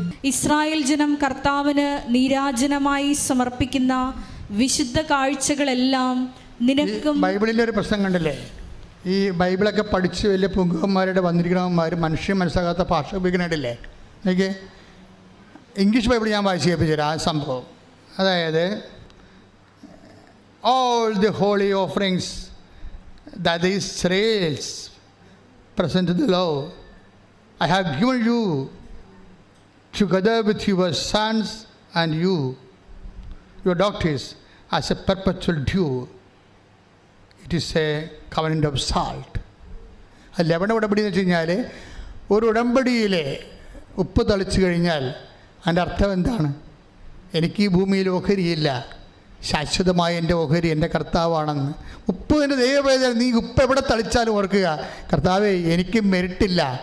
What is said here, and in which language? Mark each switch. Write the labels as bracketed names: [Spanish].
[Malayalam] Israel ജനം കർത്താവിന് നീരാജനമായി സമർപ്പിക്കുന്ന വിശുദ്ധ കാഴ്ചകളെല്ലാം നിനക്കും. ബൈബിളിൻ്റെ ഒരു പ്രശ്നം കണ്ടില്ലേ? ഈ ബൈബിളൊക്കെ പഠിച്ച് വലിയ പുങ്കന്മാരുടെ വന്നിരിക്കണവന്മാർ മനുഷ്യൻ മനസ്സിലാകാത്ത ഭാഷ ഉപയോഗിക്കണില്ലേ? എനിക്ക് ഇംഗ്ലീഷ് ബൈബിൾ ഞാൻ വായിച്ച് കേൾപ്പിച്ചുതരാം ആ സംഭവം. [English] അതായത് all the holy offerings that the Israelites present to the Lord, I have given you together with your sons and you, your daughters, as a perpetual due. It is a covenant of salt. [Malayalam] ആ ലവണ ഉടമ്പടി എന്ന് വെച്ച് കഴിഞ്ഞാൽ ഒരു ഉടമ്പടിയിലെ ഉപ്പ് തളിച്ചു കഴിഞ്ഞാൽ അതിൻ്റെ അർത്ഥം എന്താണ്? എനിക്ക് ഈ ഭൂമിയിൽ ഓഹരിയില്ല, ശാശ്വതമായ എൻ്റെ ഓഹരി എൻ്റെ കർത്താവാണെന്ന്. ഉപ്പ് എൻ്റെ ദൈവവേദന, നീ ഉപ്പ് എവിടെ തളിച്ചാലും ഓർക്കുക, കർത്താവേ എനിക്ക് മെരിട്ടില്ല.